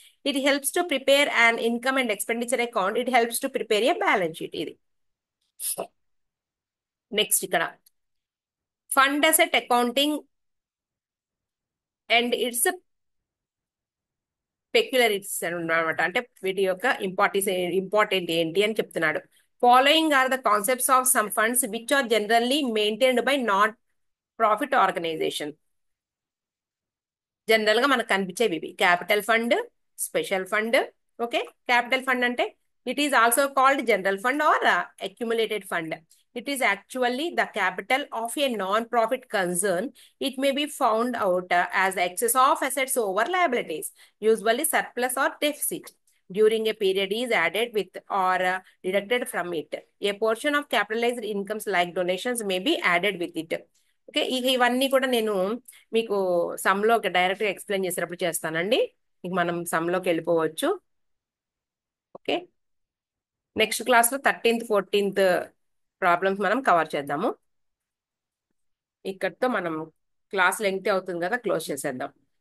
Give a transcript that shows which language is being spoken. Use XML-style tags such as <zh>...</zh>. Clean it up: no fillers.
<en>It helps to prepare an income and expenditure account. It helps to prepare a balance sheet. Next, fund asset accounting and its peculiarities అనమాట.</en> <te>అంటే వీటి యొక్క important ఏంటి అని చెప్తున్నాడు.</te> <en>Following are the concepts of some funds which are generally maintained by not profit organization.</en> <te>General గా మనకు కనిపించేవి ఇవి: capital fund, special fund.</te> <en>Okay, capital fund అంటే it is also called general fund or accumulated fund. It is actually the capital of a non-profit concern. It may be found out as the excess of assets over liabilities, usually surplus or deficit. During a period is added with or deducted from it. A portion of capitalized incomes like donations may be added with it.</en> <te>Okay, ఇవన్నీ కూడా నేను మీకు సమ్లో డైరెక్ట్గా explain చేసేటప్పుడు చేస్తానండి. ఇక మనం సమ్లోకి వెళ్ళిపోవచ్చు. ఓకే, నెక్స్ట్ క్లాస్లో 13th 14th ప్రాబ్లమ్స్ మనం కవర్ చేద్దాము. ఇక్కడితో మనం క్లాస్ లెంగ్త్ అవుతుంది కదా, క్లోజ్ చేసేద్దాం.</te>